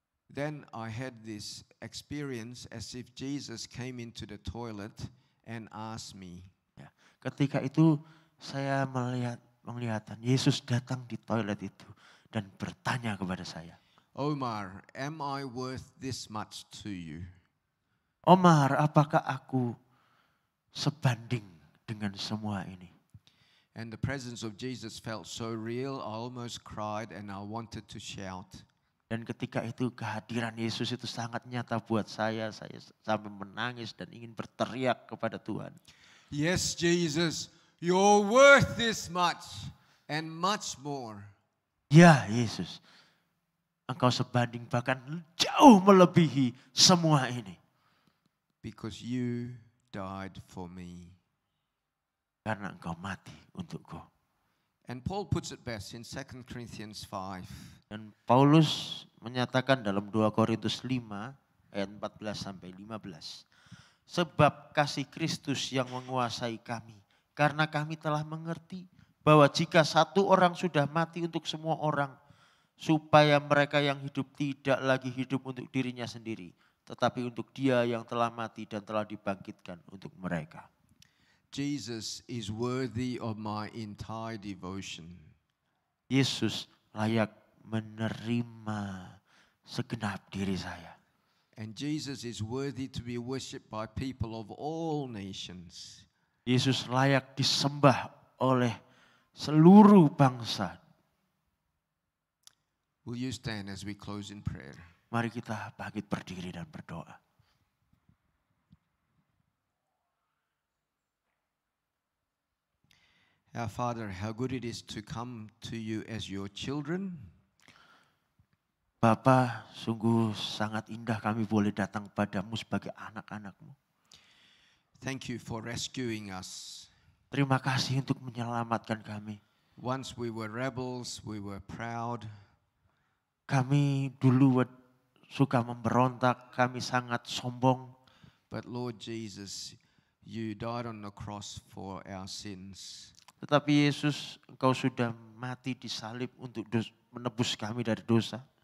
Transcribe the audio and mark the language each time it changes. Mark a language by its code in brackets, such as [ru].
[en] Then I had this experience as if Jesus came into the toilet and asked me. [id] Ya, ketika itu saya melihat Yesus datang di toilet itu dan bertanya kepada saya. [en] Omar, am I worth this much to you? [id] Omar, apakah aku sebanding dengan semua ini? [en] And the presence of Jesus felt so real, I almost cried and I wanted to shout. [id] Dan ketika itu kehadiran Yesus itu sangat nyata buat saya sampai menangis dan ingin berteriak kepada Tuhan. [en] Yes, Jesus, you're worth this much and much more. [id] Ya Yesus, Engkau sebanding bahkan jauh melebihi semua ini. [en] Because you died for me. [id] Karena Engkau mati untukku. [en] And Paul puts it best in 2 Corinthians 5. [id] Dan Paulus menyatakan dalam 2 Korintus 5 ayat 14 sampai 15. Sebab kasih Kristus yang menguasai kami. Karena kami telah mengerti bahwa jika satu orang sudah mati untuk semua orang. Supaya mereka yang hidup tidak lagi hidup untuk dirinya sendiri. Tetapi untuk dia yang telah mati dan telah dibangkitkan untuk mereka. [en] Jesus is worthy of my entire devotion. [id] Yesus layak menerima segenap diri saya. [en] And Jesus is worthy to be worshipped by people of all nations. [id] Yesus layak disembah oleh seluruh bangsa. [en] Will you stand as we close in prayer? [id] Mari kita bangkit berdiri dan berdoa. [en] Our Father, how good it is to come to you as your children. [id] Bapa, sungguh sangat indah kami boleh datang padamu sebagai anak-anak-Mu. [en] Thank you for rescuing us. [id] Terima kasih untuk menyelamatkan kami. [en] Once we were rebels, we were proud, [id] Kami dulu suka memberontak, kami sangat sombong. [en] but Lord Jesus, you died on the cross for our sins. [id] Tetapi Yesus, Engkau sudah mati di salib untuk menebus kami dari dosa.